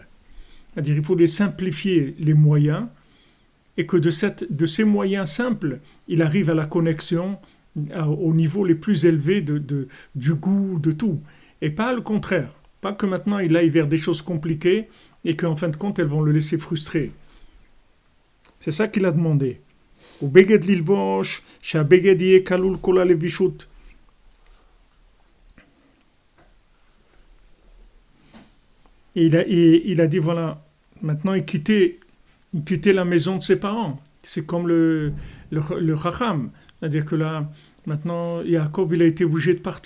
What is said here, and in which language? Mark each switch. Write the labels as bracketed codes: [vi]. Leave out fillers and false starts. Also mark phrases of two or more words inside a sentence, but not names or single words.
[fr] C'est-à-dire il voulait simplifier les moyens et que de ces moyens simples, il arrive à la connexion au niveau les plus élevés du goût, de tout. Et pas le contraire. Pas que maintenant il aille vers des choses compliquées et qu'en fin de compte elles vont le laisser frustré. C'est ça qu'il a demandé. [he] ובגד ללבוש, שהבגד יהיה כלול כל הלבישות. [fr] Il a dit voilà, maintenant il quittait la maison de ses parents. C'est comme le Chacham. C'est-à-dire que là, maintenant, Yaakov, il a été obligé de partir.